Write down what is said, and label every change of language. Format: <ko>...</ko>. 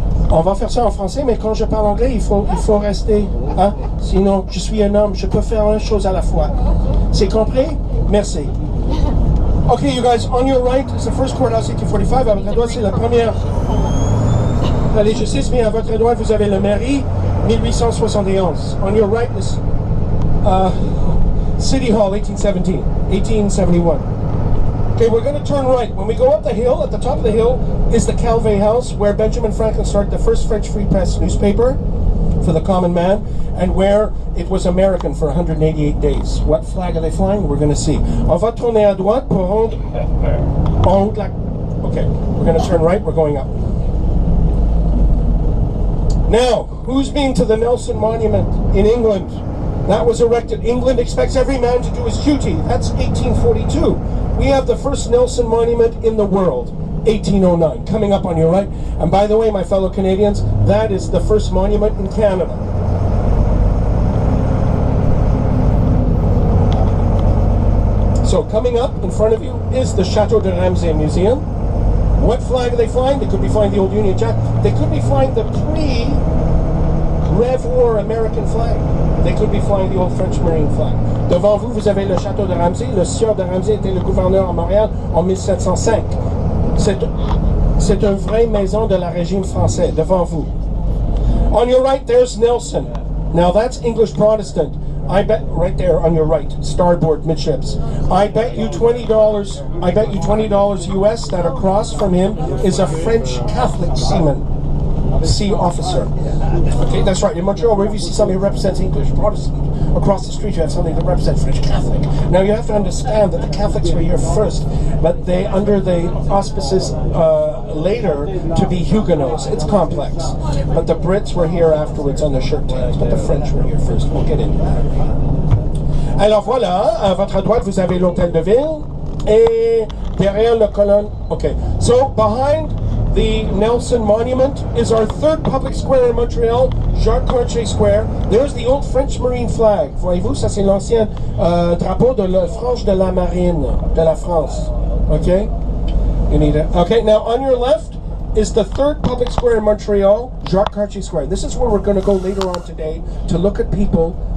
<fr>On va faire ça en français, mais quand je parle anglais, il faut rester, hein? Sinon, je suis un homme, je peux faire une chose à la fois. C'est compris? Merci.</fr> <en>Okay, you guys, on your right is the first courthouse, 1845.</en> <fr>À votre droite, c'est la première palais de justice, mais à votre droite, vous avez le mairie, 1871.</fr> <en>On your right is City Hall, 1871. Okay, we're going to turn right. When we go up the hill, at the top of the hill is the Calvé House, where Benjamin Franklin started the first French Free Press newspaper for the common man, and where it was American for 188 days. What flag are they flying? We're going to see.</en> <fr>On va tourner à droite pour rendre en haut de la...</fr> <en>Okay, we're going to turn right. We're going up. Now, who's been to the Nelson Monument in England? That was erected. England expects every man to do his duty. That's 1842. We have the first Nelson Monument in the world, 1809, coming up on your right. And by the way, my fellow Canadians, that is the first monument in Canada. So coming up in front of you is the Chateau de Ramsay Museum. What flag are they flying? They could be flying the old Union Jack. They could be flying the pre-Rev War American flag. They could be flying the old French Marine flag.</en> <fr>Devant vous, vous avez le château de Ramsay. Le sieur de Ramsay était le gouverneur à Montréal en 1705. C'est une vraie maison de la régime français, devant vous.</fr> <en>On your right, there's Nelson. Now that's English Protestant. I bet, right there on your right, starboard midships. I bet you $20 US that across from him is a French Catholic seaman. Sea officer. Okay, that's right. In Montreal, wherever you see somebody who represents English Protestant, across the street you have something that represents French Catholic. Now you have to understand that the Catholics were here first, but they, under the auspices later, to be Huguenots. It's complex. But the Brits were here afterwards on the shirt tails, but the French were here first. We'll get into that.</en> <fr>Alors voilà, à votre droite, vous avez l'hôtel de ville, et derrière la colonne.</fr> <en>Okay, so behind the Nelson Monument is our third public square in Montreal, Jacques Cartier Square. There's the old French Marine flag.</en> <fr>Voyez-vous, ça c'est l'ancien drapeau de la frange de la marine de la France.</fr> <en>Okay? You need it. Okay, now on your left is the third public square in Montreal, Jacques Cartier Square. This is where we're going to go later on today to look at people.</en>